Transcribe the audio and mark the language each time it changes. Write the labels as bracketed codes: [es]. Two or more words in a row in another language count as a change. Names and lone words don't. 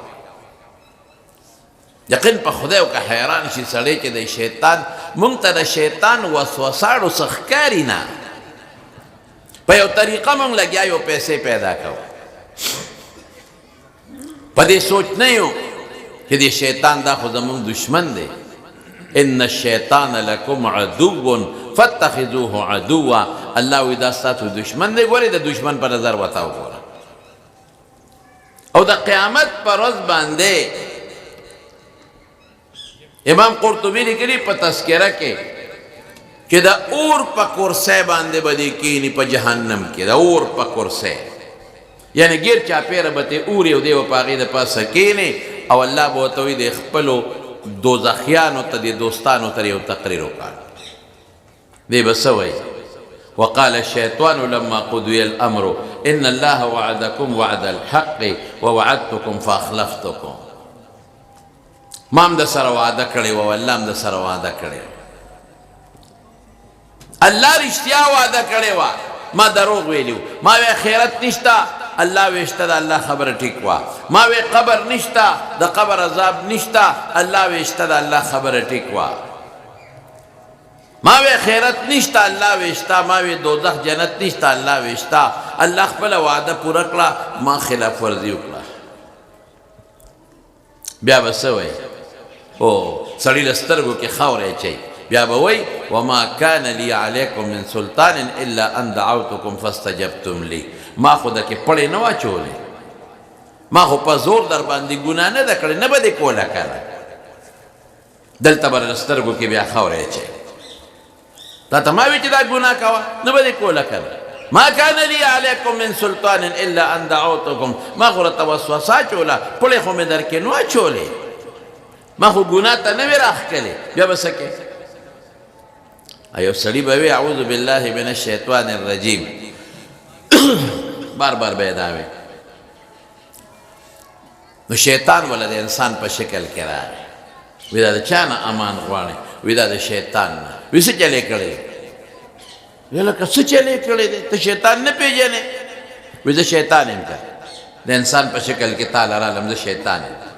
[ps] یقین په خدای او که حیران شي سړی چې د شیطان مونږ ته د شیطان وسوساړو څه ښکاري نه په یو طریقه مونږ لګیا یو پیسې پیدا کوو په دې سوچ نه یو چې د شیطان دا خو زمونږ دشمن دی [ar] ان الشیطان لکم عدو فاتخذوه عدوا [ps] الله وی دا ستاسو دشمن دی ګورې د دشمن په نظر ورته وګوره او د قیامت په ورځ باندې امام قرطبی لیکلي په تذکره کې چې د اور په کرسۍ باندې به دې کښېني په جهنم کې د اور په کرسۍ یعنی ګیر چاپېره به ترې اور یو دی به په هغې د پاسه کښېنې او الله به ورته وایي د خپلو دوزخیانو ته دې دوستانو ته یو تقریر وکړ دی به څه وایي [ar] وقال الشيطان لما قضي الأمر إن الله وعدكم وعد الحق ووعدتكم فأخلفتكم [ps] ما هم د سره وعده کړې وه والله هم د سره وعده کړې وه الله رښتیا وعده کړې وه ما دروغ ویلي ما وی خیرت نشته الله ویشته د الله خبره ټیک وه ما وی قبر نشته د قبر عذاب نشته الله ویشته د الله خبره ټیک وه ما وی خیرت نشته الله ویشته ما وی دوزخ جنت نشته الله ویشته الله خپله وعده پوره کړه ما خلاف ورزي وکړه بیا به څه وایي او سړي له سترګو کې خاوره اچوي بیا به وایي [ar] وما کان لی علیکم من سلطان الا ان دعوتکم فاستجبتم [ps] لی ما خو دکې پړې نه واچولې ما خو په زور در باندې ګناه نه ده کړې نه به دې کوله کنه دلته به له سترګو کې بیا خاوره اچوي تا ته ما وی چې دا ګناه کوه نه به دې کوله کنه [ar] ما کان لی علیکم من سلطان الا ان دعوتکم [ps] ما خو راته وسوسه اچوله پړې خو مې در کې نه اچولې ما خو ګناه ته نه وې راښکلې بیا به څه کې یو سړي به وي [ar] اعوذ بالله من الشیطان الرجیم [ps] بار بار به یې دا وی نو شیطان ولا د انسان په شکل کې راغی وی دا د چا نه امان غواړې وی دا د شیطان نه وی څه چلې کړی وی لکه څه چلې کړی دی ته شیطان نه پېژنې وی زه شیطان یم که د انسان په شکل کې تا لرالم زه شیطان یم